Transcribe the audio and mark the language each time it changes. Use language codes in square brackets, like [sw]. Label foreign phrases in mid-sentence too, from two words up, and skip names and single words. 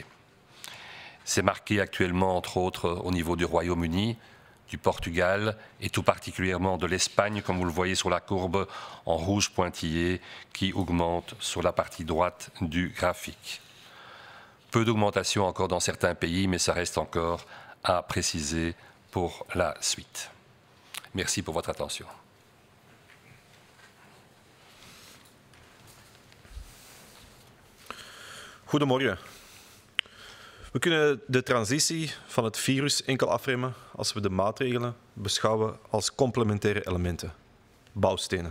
[fr] C'est marqué actuellement, entre autres, au niveau du Royaume-Uni, du Portugal et tout particulièrement de l'Espagne, comme vous le voyez sur la courbe en rouge pointillé, qui augmente sur la partie droite du graphique. Peu d'augmentation encore dans certains pays, mais ça reste encore à préciser pour la suite. Merci pour votre attention. [nl] Goedemorgen. We kunnen de transitie van het virus enkel afremmen als we de maatregelen beschouwen als complementaire elementen, bouwstenen.